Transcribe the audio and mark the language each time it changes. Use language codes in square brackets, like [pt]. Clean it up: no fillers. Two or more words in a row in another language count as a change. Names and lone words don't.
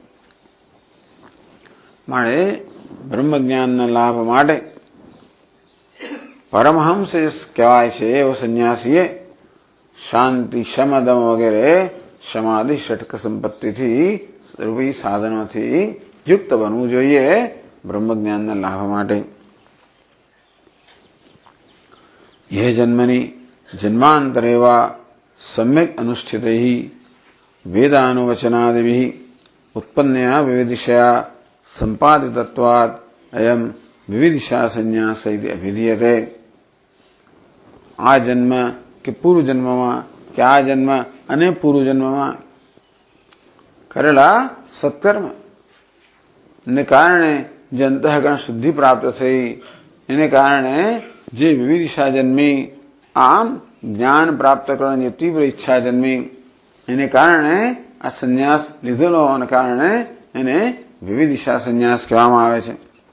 [gu] માટે બ્રહ્મજ્ઞાનના લાભ માટે પરમહંસ કહેવાય છે એવો સંન્યાસીએ શાંતિ, શમદમ વગેરે સમાધિ ષટક સંપત્તિથી રૂપી સાધનોથી યુક્ત બનવું જોઈએ બ્રહ્મજ્ઞાનના લાભ માટે. [sa] यह जन्मनि जन्मांतरे वा सम्यक अनुष्ठितैः वेदानुवचनादिभिः उत्पन्नया विविदिशया संपादितत्वात् अयम विविदिशा संन्यास इति अभिधीयते. [gu] આ જન્મ કે પૂર્વ જન્મમાં કે આ જન્મ અને પૂર્વ જન્મમાં કરેલા સત્કર્મ ને કારણે જે અંતઃકરણ શુદ્ધિ પ્રાપ્ત થઈ, એને કારણે જે વિવિધિશા જન્મી, આમ જ્ઞાન પ્રાપ્ત કરવાની જે તીવ્ર ઈચ્છા જન્મી, એને કારણે આ સંન્યાસ લીધેલો હોવાને કારણે એને વિવિધિશા સંન્યાસ કહેવામાં આવે છે.